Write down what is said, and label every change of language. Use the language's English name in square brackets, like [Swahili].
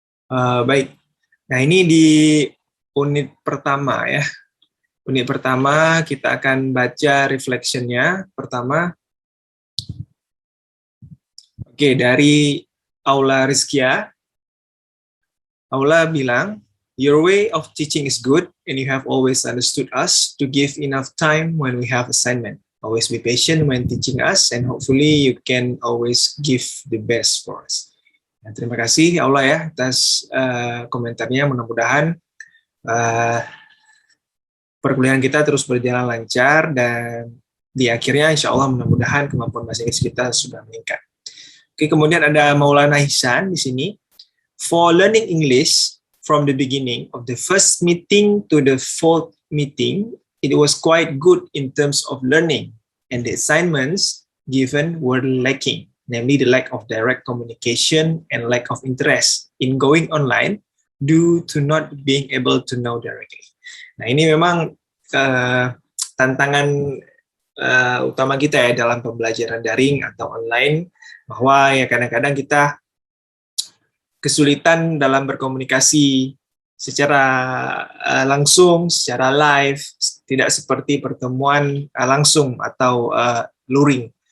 [Indonesian] Baik. Nah, ini di unit pertama ya. Unit pertama kita akan baca reflection-nya. Pertama, oke, dari Aula Rizkia. Aula bilang, [English] your way of teaching is good and you have always understood us to give enough time when we have assignment. Always be patient when teaching us and hopefully you can always give the best for us. [Indonesian] Nah, terima kasih Aula ya atas komentarnya. Mudah-mudahan perkuliahan kita terus berjalan lancar dan di akhirnya insya Allah mudah-mudahan kemampuan bahasa Inggris kita sudah meningkat. Oke, kemudian ada Maulana Hisan di sini. [English] For learning English from the beginning of the first meeting to the fourth meeting, it was quite good in terms of learning and the assignments given were lacking, namely the lack of direct communication and lack of interest in going online due to not being able to know directly. [Indonesian] Nah, ini memang tantangan utama kita ya dalam pembelajaran daring atau online, bahwa ya kadang-kadang kita kesulitan dalam berkomunikasi secara langsung, secara live, tidak seperti pertemuan langsung atau luring.